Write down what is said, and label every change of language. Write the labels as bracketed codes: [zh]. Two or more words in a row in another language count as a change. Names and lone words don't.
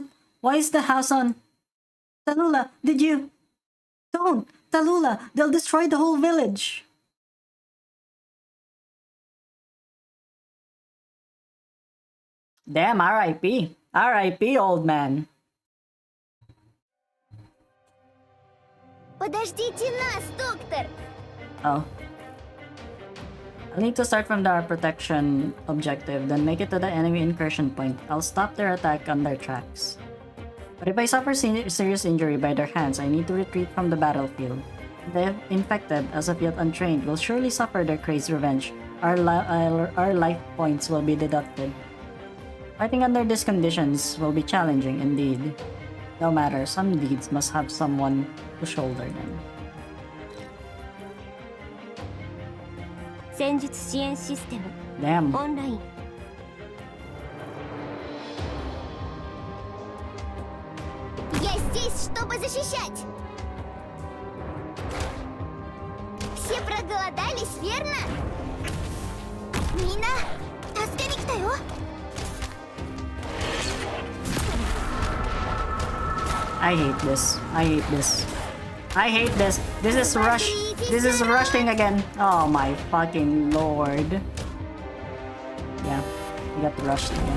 [en] Why is the house on? TALULAH, did you? Don't! TALULAH, they'll destroy the whole village! Damn, R.I.P. R.I.P., old man. [ru] Подождите нас, доктор! [en] Oh. I'll need to start from the protection objective, then make it to the enemy incursion point. I'll stop their attack on their tracks. But if I suffer serious injury by their hands, I need to retreat from the battlefield. The infected, as of yet untrained, will surely suffer their crazed revenge. Our life points will be deducted. Fighting under these conditions will be challenging indeed. No matter, some deeds must have someone to shoulder them. [ja] 戦術支援システム [en] Damn. [ru] オンライン Я здесь, чтобы защищать! Все проголодались, верно? Мина, [ja] 助けに来たよ! [en] I hate this. I hate this. I hate this. This is rush. This is rushing again. Oh my fucking lord. Yeah, we got rushed again.